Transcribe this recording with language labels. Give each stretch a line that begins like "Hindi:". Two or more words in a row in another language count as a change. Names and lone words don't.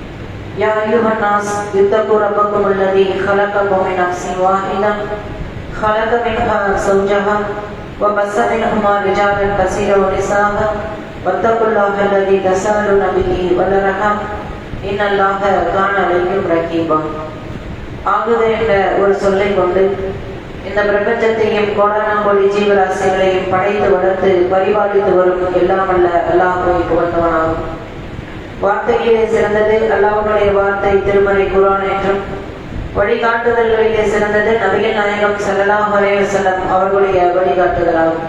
Arabic: يا أيها الناس اتقوا ربكم الذي خلقكم من نفس واحدة خلق منها زوجها وبث منهما رجالا كثيرا ونساء واتقوا الله الذي تساءلون به والارحام ان الله كان عليكم رقيبا.
Tamil: ஆகுது என்ற ஒரு சொல்லை கொண்டு இந்த பிரபஞ்சத்தையும் கோடானங்கோடி ஜீவராசிகளையும் படைத்து வளர்த்து பரிபாலித்து வரும் எல்லாம் அல்ல அல்லாஹ்வை புகழ்ந்தவனாகும். வார்த்தையிலே சிறந்தது அல்லாஹ்வுடைய வார்த்தை திருமறை குர்ஆன் என்றும் வழிகாட்டுதல்களிலே சிறந்தது நபிகள் நாயகம்
Arabic: صلى الله عليه وسلم
Tamil: அவர்களுடைய வழிகாட்டுதலாகும்.